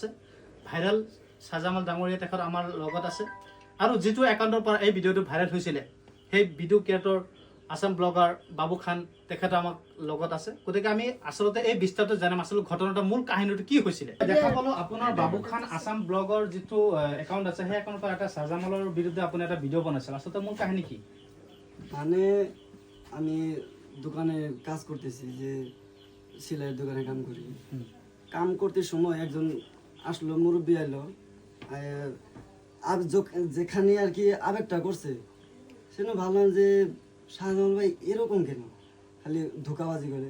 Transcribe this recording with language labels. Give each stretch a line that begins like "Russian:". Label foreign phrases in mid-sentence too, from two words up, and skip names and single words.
Assamese: ভাইৰেল শ্বাহজামাল ডাঙৰীয়া তেখেত আমাৰ লগত আছে, আৰু যিটো একাউণ্টৰ পৰা এই ভিডিঅ'টো ভাইৰেল হৈছিলে সেই ভিডিঅ' ক্ৰিয়েটৰ আছাম ব্লগাৰ বাবু খান তেখেত আমাৰ লগত আছে। গতিকে আমি আচলতে এই বিস্তাৰিত জানিম আচলতে ঘটনাটা মূল কাহিনীটো কি হৈছিলে। দেখা পালো আপোনাৰ বাবু খান আছাম ব্লগৰ যিটো একাউণ্ট আছে সেই একাউণ্টৰ পৰা এটা শ্বাহজামালৰ বিৰুদ্ধে আপুনি এটা ভিডিঅ' বনাইছিল। আচলতে মূল কাহিনী কি?
Bangla: মানে আমি দোকানে কাজ করতেছি, যে সেলাইয়ের দোকানে কাম করি। কাম করতে সময় একজন আসলো, মুরব্বী আইলো, যেখানে আর কি আবেগটা করছে সেটা ভাবলাম যে শাহজামাল ভাই এরকম কেন খালি ধোকাবাজি করে।